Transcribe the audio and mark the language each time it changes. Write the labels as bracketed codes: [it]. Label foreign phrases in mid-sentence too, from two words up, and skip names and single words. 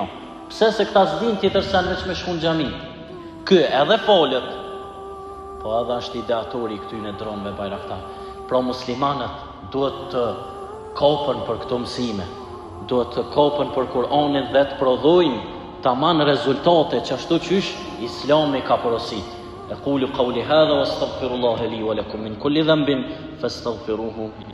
[sq] Pse se këta zdin tjetër sen veç me shku në xhami. Kë edhe folët, po edhe është ideatori i këtyne dronëve Bayraktar. Pra muslimanët duhet të kopën për këto mësime, duhet të kopën për Kur'anin dhe të prodhojnë taman rezultate që ashtu qysh Islami ka porosit. [ar] أقول قولي هذا واستغفر الله لي ولكم من كل ذنب فاستغفروه